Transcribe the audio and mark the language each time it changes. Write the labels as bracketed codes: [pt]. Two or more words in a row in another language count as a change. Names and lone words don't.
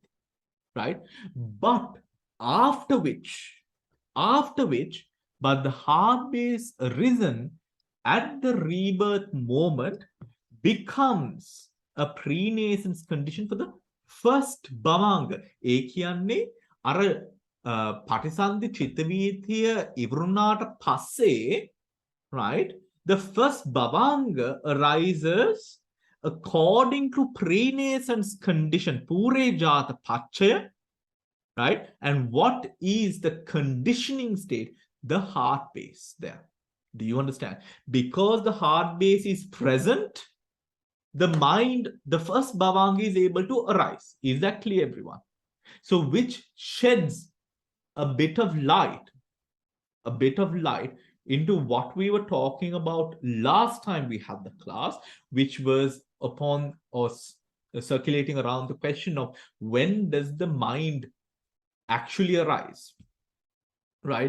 [en] Right? But after which, but the heart base risen at the rebirth moment becomes a prenaissance condition for the first bhavanga. [si] ඒ කියන්නේ අර පටිසන්ධි චිත්තවීතිය ඉවරුණාට පස්සේ, [en] right? The first bhavanga arises according to prenaissance condition, [pi] purejata pachaya, [en] right? And what is the conditioning state? The heart base there. Do you understand? Because the heart base is present, the mind, the first bhavanga is able to arise. Is that clear, everyone? So which sheds a bit of light into what we were talking about last time we had the class, which was upon or circulating around the question of when does the mind actually arise, right?